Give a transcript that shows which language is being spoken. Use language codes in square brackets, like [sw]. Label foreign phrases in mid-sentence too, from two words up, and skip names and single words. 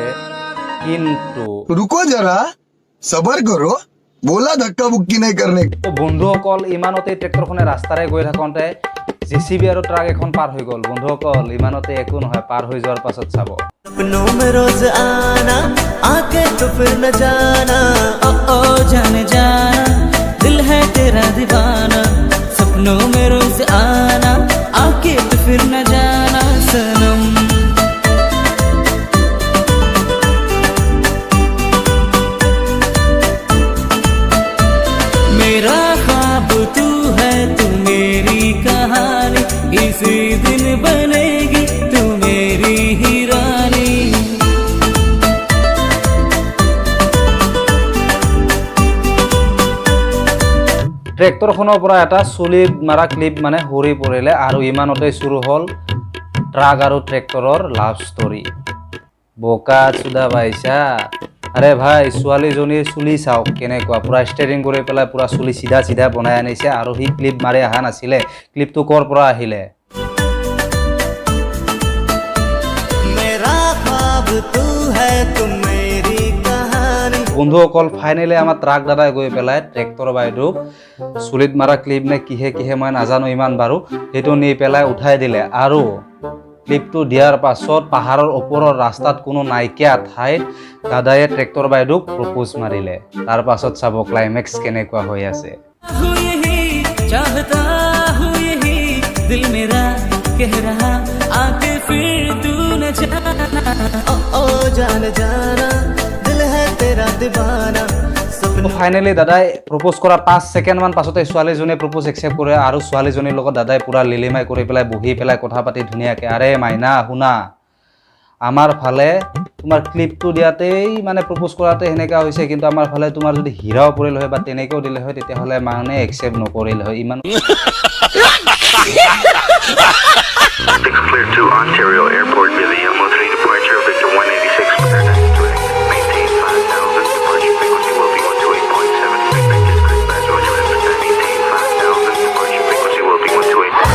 [as] কিন্তু [hi] रुको जरा सबर करो बोला धक्का बुक्की नहीं करने। [as] বন্ধুসকল ইমানতে ট্ৰেক্টৰখনে ৰাস্তাৰে গৈ থাকোঁতে জেচিবি আৰু ট্ৰাক এখন পাৰ হৈ গ'ল। বন্ধুসকল ইমানতে একো নহয়, পাৰ হৈ যোৱাৰ পাছত চাব। [hi] सपनों में रोज आना आके तो फिर न जाना ओ ओ जाने जाना दिल है तेरा दीवाना सपनों में रोज आना आके तो फिर न जाना सनम मेरा ख्वाब तू है तू मेरी कहानी इसी दिन बनेगी तू मेरी ही रानी [as] ট্ৰেক্টৰখনৰ পৰা এটা চুলি মাৰা ক্লিপ মানে সৰি পৰিলে আৰু ইমানতে চুৰু হ'ল ট্ৰাক আৰু ট্ৰেক্টৰৰ লাভ ষ্টৰী। বোকা চুদা পাইছা? আৰে ভাই, ছোৱালীজনীৰ চুলি চাওক কেনেকুৱা, পূৰা ষ্ট্ৰেটিং কৰি পেলাই পূৰা চুলি চিধা চিধা বনাই আনিছে। আৰু সি ক্লিপ মাৰি অহা নাছিলে, ক্লিপটো ক'ৰ পৰা আহিলে? [hi] मेरा ख्वाब तू है तुम मेरी कहानी [as] বন্ধুসকল ফাইনেলি আমাৰ ট্ৰাক দাদাই গৈ পেলাই ট্ৰেক্টৰ বাইদেউক চুলিত মাৰা ক্লিপ নে কিহে কিহে মই নাজানো ইমান বাৰু, সেইটো নি পেলাই উঠাই দিলে। আৰু ক্লিপটো দিয়াৰ পাছত পাহাৰৰ ওপৰৰ ৰাস্তাত কোনো নাইকিয়া ঠাইত দাদায়ে ট্ৰেক্টৰ বাইদেউক প্ৰপ'জ মাৰিলে। তাৰ পাছত চাব ক্লাইমেক্স কেনেকুৱা হৈ আছে। [hi] हूँ यही चाहता हूँ यही दिल मेरा कह रहा आके फिर तू न जाना ओ ओ जाने जाना दिल है तेरा दीवाना [as] ফাইনেলি দাদাই প্ৰপ'জ কৰা 5 ছেকেণ্ডমান পাছতে ছোৱালীজনীয়ে [en] propose accept [as] কৰে। আৰু ছোৱালীজনীৰ লগত দাদাই পূৰা লিলিমাই কৰি পেলাই বহি পেলাই কথা পাতি ধুনীয়াকৈ, আৰে মাইনা শুনা, আমাৰ ফালে তোমাৰ ক্লিপটো দিয়াতেই মানে প্ৰপ'জ কৰাতে সেনেকুৱা হৈছে, কিন্তু আমাৰ ফালে তোমাৰ যদি হীৰাও পৰিল হয় বা তেনেকৈও দিলে হয় তেতিয়াহ'লে মানে একচেপ্ট নকৰিল হয়। ইমান [en] Clear to Ontario Airport via the L13 departure of Victor 186 maintain 5000 departure frequency will be 128.7 expected cruise path Roger maintain 5000 departure frequency will be 128.